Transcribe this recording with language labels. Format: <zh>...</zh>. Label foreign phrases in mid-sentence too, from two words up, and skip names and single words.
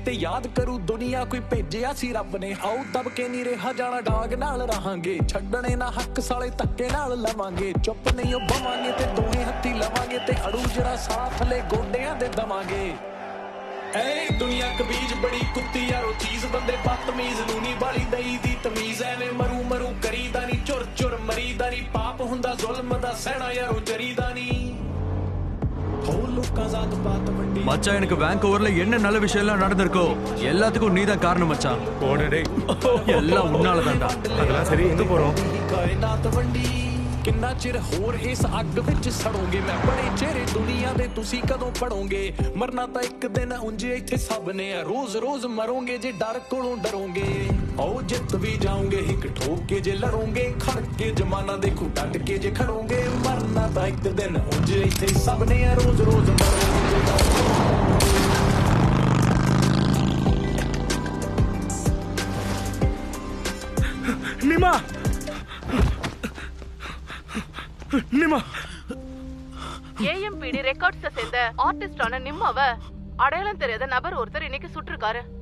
<pa>ਤੇ ਯਾਦ ਕਰੂ ਦੁਨੀਆ ਕੋਈ ਭੇਜਿਆ ਸੀ ਰੱਬ ਨੇ ਆਓ ਦਬ ਕੇ ਨਹੀਂ ਰਿਹਾ ਜਾਣਾ ਡਾਂਗ ਨਾਲ ਰਹਾਂਗੇ ਛੱਡਣੇ ਨਾ ਹੱਕ ਸਾਲੇ ਧੱਕੇ ਨਾਲ ਲਵਾਂਗੇ ਚੁੱਪ ਨਹੀਂ ਉਹ ਬਵਾਂਗੇ ਤੇ ਦੋਹੇ ਹੱਥੀ ਲਵਾਂਗੇ ਤੇ ਅੜੂ ਜਿਹੜਾ ਸਾਥ ਲੈ ਗੋਡਿਆਂ ਦੇ ਦਵਾਂਗੇ ਐ ਦੁਨੀਆ ਕਬੀਜ ਬੜੀ ਕੁੱਤੀ ਯਾਰੋ ਚੀਜ਼ ਬੰਦੇ ਬਦਤਮੀਜ਼ ਨੂੰ ਨਹੀਂ ਬਾਲੀ ਦਈ ਦੀ ਤਮੀਜ਼ ਐਵੇਂ ਮਰੂ ਮਰੂ ਕਰੀਦਾ ਨਹੀਂ ਚੁਰ ਚੁਰ ਮਰੀਦਾ ਨਹੀਂ ਪਾਪ ਹੁੰਦਾ ਜ਼ੁਲਮ ਦਾ ਸਹਿਣਾ ਯਾਰੋ ਜਰੀਦਾ ਨਹੀਂ ਹੋ ਲੋਕਾਂ ਜ਼ਾਤ ਪਾਤ ਵੰਡੀ</pa> <ta>மச்சா எனக்கு வாங்கோவர்ல என்ன நல்ல விஷயம் எல்லாம் நடந்திருக்கோ எல்லாத்துக்கும் நீதான் காரணம் மச்சான். போடடே எல்லாம் உன்னால தான்டா. அதெல்லாம் சரி, எங்க போறோம்?</ta> <pa>ਕਾਇਨਾਤ ਵੰਡੀ ਕਿੰਨਾ ਚਿਰ ਹੋਰ ਇਸ ਅੱਗ ਵਿੱਚ ਸੜੋਗੇ ਮੈਂ ਬੜੇ ਚਿਹਰੇ ਦੁਨੀਆ ਦੇ ਤੁਸੀਂ ਕਦੋਂ ਪੜੋਗੇ ਮਰਨਾ ਤਾਂ ਇੱਕ ਦਿਨ ਉਂਝ ਇੱਥੇ ਸਭ ਨੇ ਰੋਜ਼ ਰੋਜ਼ ਮਰੋਗੇ ਜੇ ਡਰ ਕੋਲੋਂ ਡਰੋਗੇ ਆਓ ਜਿੱਤ ਵੀ ਜਾਓਗੇ ਹਿੱਕ ਠੋਕ ਕੇ ਜੇ ਲੜੋਗੇ ਖੜ ਕੇ ਜਮਾਨਾ ਦੇਖੋ ਡਟ ਕੇ ਜੇ ਖੜੋਗੇ ਮਰਨਾ ਤਾਂ ਇੱਕ ਦਿਨ ਉਂਝ ਇੱਥੇ ਸਭ ਨੇ ਰੋਜ਼ ਰੋਜ਼</pa> <ta>நிமா நிமா ஏஎம்பிடி ரெக்கார்ட்ஸ் சேர்ந்த ஆர்டிஸ்டான நிம்மாவ அடையாளம் தெரியாத நபர் ஒருத்தர் இன்னைக்கு சுட்டிருக்காரு.</ta>